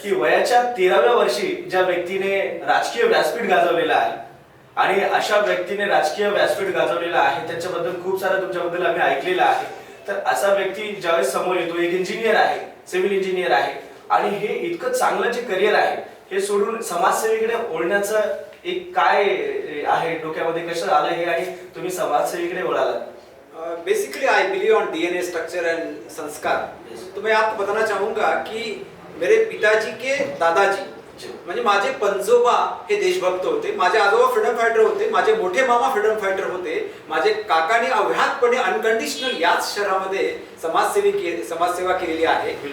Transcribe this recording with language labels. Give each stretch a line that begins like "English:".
Marathi: की वयाच्या 13व्या वर्षी ज्या व्यक्तीने राजकीय व्यासपीठ गाजवलेलं आहे आणि अशा व्यक्तीने राजकीय व्यासपीठ गाजवलेलं आहे त्याच्याबद्दल खूप सारं तुमच्याबद्दल आम्ही ऐकलेलं आहे. तर असा व्यक्ती ज्यावेळेस समोर येतो, एक इंजिनियर आहे, सिव्हिल इंजिनियर आहे आणि हे इतकं चांगलं जे करिअर आहे हे सोडून समाजसेवेकडे वळण्याचं एक काय आहे डोक्यामध्ये, कसं आलं हे आणि तुम्ही समाजसेवेकडे वळालात?
English: Basically I believe on DNA structure and संस्कार.
Hindi: तो मैं आपको बताना चाहूंगा कि मेरे पिताजी के दादाजी
Marathi: म्हणजे माझे पंजोबा हे देशभक्त होते, माझे आजोबा फ्रीडम फायटर होते, माझे मोठे मामा फ्रीडम फायटर होते, माझे काकाने अव्याहतपणे अनकंडिशनल याच शहरामध्ये समाजसेवा केलेली आहे.